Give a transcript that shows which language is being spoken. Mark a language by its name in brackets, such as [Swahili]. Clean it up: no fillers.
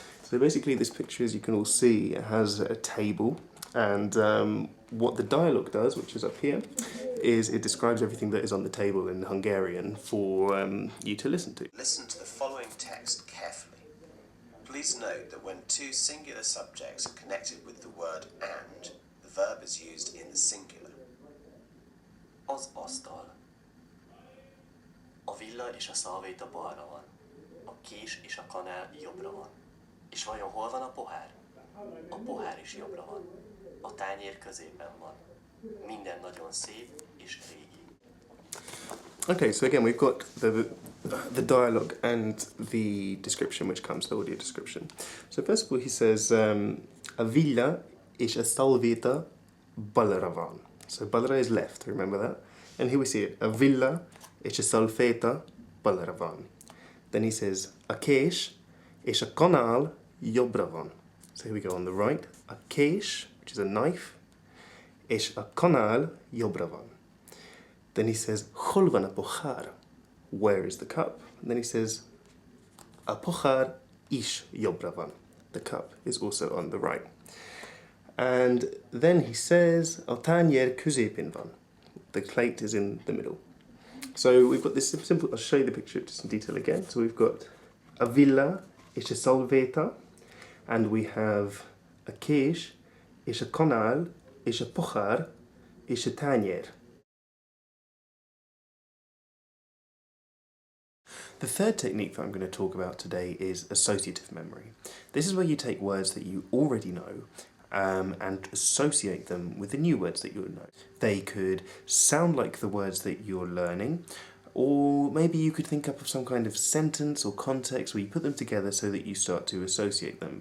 [English] So basically this picture, as you can all see, it has a table, and what the dialogue does, which is up here, is it describes everything that is on the table in Hungarian for you to listen to. Listen to the following text carefully. Please note that when two singular subjects are connected with the word and, the verb is used in the singular. [Hungarian] Az asztal. A villa és a szalvéta balra van. A kés és a kanál jobbra van. És vajon hol van a pohár? A pohár is jobbra van. A tányér középen van. Minden nagyon szép és régi. [English] Okay, so again we've got the dialogue and the description which comes, the audio description. So first of all he says, [Hungarian] a villa és a szalvéta balra van. [English] So balra is left, remember that? And here we see it, [Hungarian] a villa és a szalvéta balra van. [English] Then he says, [Hungarian] a kés és a kanál jobbra van. [English] So here we go on the right, a kés, which is a knife, [Hungarian] és a kanál jobbra van. [English] Then he says, [Hungarian] hol van a pohár? [English] Where is the cup? And then he says, [Hungarian] a pohár is jobbra van. [English] The cup is also on the right. And then he says, [Hungarian] a tányér középen van. [English] The plate is in the middle. So we've got this simple, I'll show you the picture just in detail again. So we've got [Hungarian] a villa és a szalvéta, [English] and we have [Hungarian] a kés és a kanál és a pohár és a tányér. [English] The third technique that I'm going to talk about today is associative memory. This is where you take words that you already know and associate them with the new words that you'll know. They could sound like the words that you're learning, or maybe you could think up of some kind of sentence or context where you put them together so that you start to associate them.